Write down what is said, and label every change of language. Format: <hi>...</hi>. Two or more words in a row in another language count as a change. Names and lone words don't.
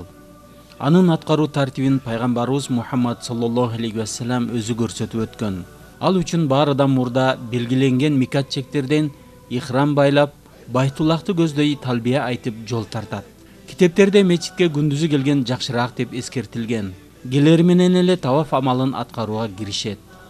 <ky>Анын аткаруу тартибин пайгамбарыбыз Мухаммад</ky> <ar>صلى الله عليه وسلم</ar> <ky>өзү көрсөтүп өткөн. Ал үчүн баарыдан мурда белгиленген микат чектерден ихрам байлап, Байтуллахты көздөй талбия айтып жол тартат. Китептерде мечитке күндүзү келген жакшыраак деп эскертилген. Келери менен эле таваф амалын аткарууга киришет.</ky>